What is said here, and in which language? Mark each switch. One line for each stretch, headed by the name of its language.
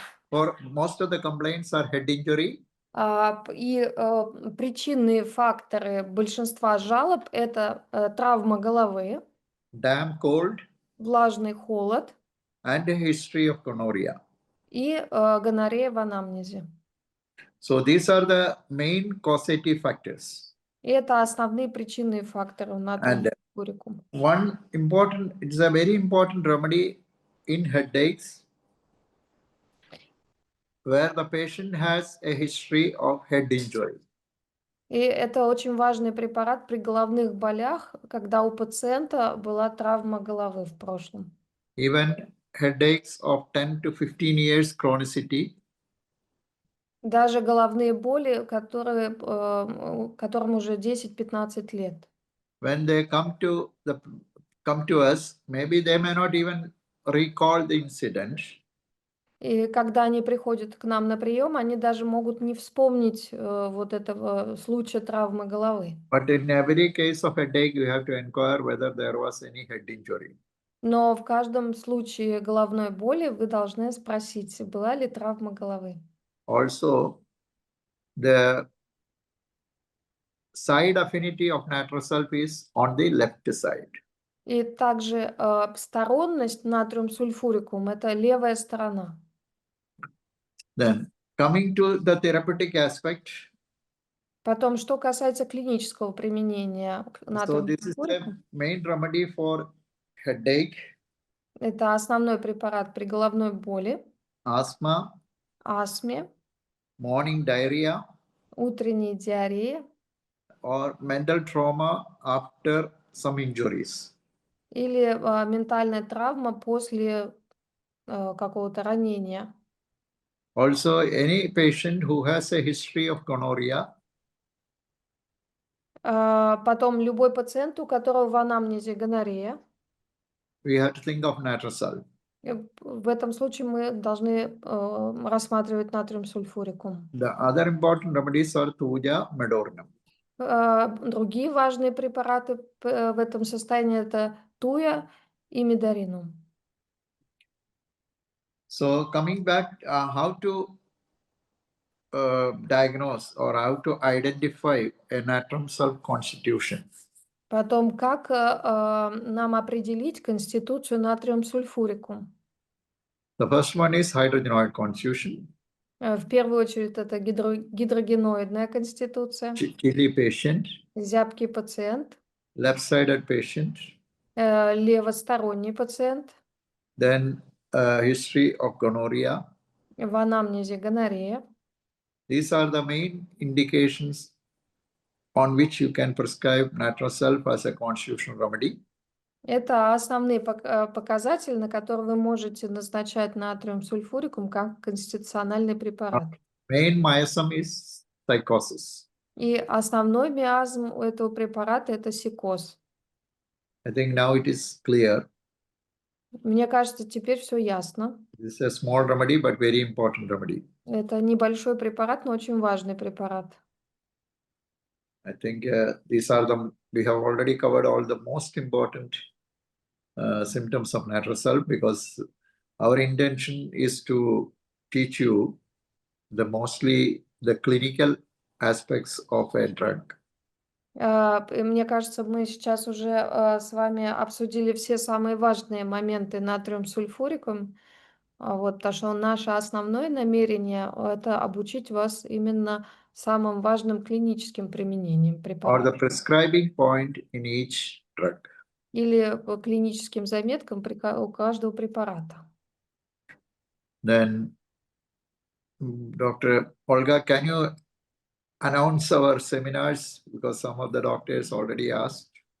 English: For most of the complaints are head injury.
Russian: И причинные факторы большинства жалоб это травма головы,
English: Damp cold,
Russian: влажный холод
English: and a history of gonorrhea.
Russian: и гонорея в анамнезе.
English: So these are the main causative factors.
Russian: И это основные причинные факторы натриум сульфурикум.
English: It's a very important remedy in headaches, where the patient has a history of head injury.
Russian: И это очень важный препарат при головных болях, когда у пациента была травма головы в прошлом.
English: Even headaches of 10 to 15 years chronicity.
Russian: Даже головные боли, которым уже 10-15 лет.
English: When they come to us, maybe they may not even recall the incident.
Russian: И когда они приходят к нам на прием, они даже могут не вспомнить вот этого случая травмы головы.
English: But in every case of headache, you have to inquire whether there was any head injury.
Russian: Но в каждом случае головной боли вы должны спросить, была ли травма головы.
English: Also, the side affinity of Natrium Sulphuricum is on the left side.
Russian: И также сторонность натриум сульфурикум – это левая сторона.
English: Then, coming to the therapeutic aspect,
Russian: Потом, что касается клинического применения
English: so
Russian: натриум
English: this is the
Russian: сульфурикум,
English: main remedy for headache,
Russian: это основной препарат при головной боли,
English: asthma,
Russian: астме,
English: morning diarrhea,
Russian: утренней диареи
English: or mental trauma after some injuries.
Russian: или ментальная травма после какого-то ранения.
English: Also, any patient who has a history of gonorrhea,
Russian: Потом любой пациент, у которого в анамнезе гонорея,
English: we have to think of Natrium.
Russian: в этом случае мы должны рассматривать натриум сульфурикум.
English: The other important remedies are Thuja, Medornum.
Russian: Другие важные препараты в этом состоянии это туя и медоринум.
English: So coming back, how to diagnose or how to identify a Natrium constitution.
Russian: Потом, как нам определить конституцию натриум сульфурикум?
English: The first one is hydrogenoid constitution.
Russian: В первую очередь это гидрогеноидная конституция,
English: Chili patient,
Russian: зябкий пациент,
English: left-sided patient,
Russian: левосторонний пациент,
English: then history of gonorrhea.
Russian: в анамнезе гонорея.
English: These are the main indications on which you can prescribe Natrium as a constitutional remedy.
Russian: Это основные показатели, на которые вы можете назначать натриум сульфурикум как конституциональный препарат.
English: Main miasm is psychosis.
Russian: И основной миазм у этого препарата это сикоз.
English: I think now it is clear.
Russian: Мне кажется, теперь все ясно.
English: This is a small remedy, but very important remedy.
Russian: Это небольшой препарат, но очень важный препарат.
English: I think we have already covered all the most important symptoms of Natrium because our intention is to teach you mostly the clinical aspects of a drug.
Russian: Мне кажется, мы сейчас уже с вами обсудили все самые важные моменты натриум сульфурикум. Вот, потому что наше основное намерение это обучить вас именно самым важным клиническим применением
English: Or
Russian: препарата.
English: the prescribing point in each drug.
Russian: Или по клиническим заметкам у каждого препарата.
English: Then, Dr. Olga, can you announce our seminars because some of the doctors already asked?